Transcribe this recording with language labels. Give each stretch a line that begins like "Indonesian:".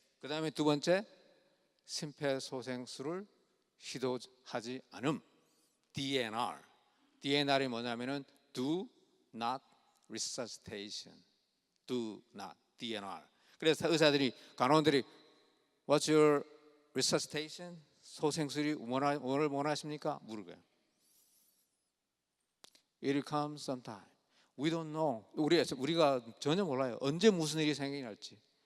Korean: 그 다음에 두 번째 심폐소생술을 시도하지 않음 DNR.
English: DNR이
Korean: 뭐냐면은
English: do not resuscitation. do not DNR.
Korean: 그래서 의사들이 간호원들이
English: What's your resuscitation?
Korean: 소생술이 뭘 원하십니까? 물어봐요.
English: It will come sometime. We don't know.
Korean: 우리가 전혀 몰라요. 언제 무슨 일이 생길지.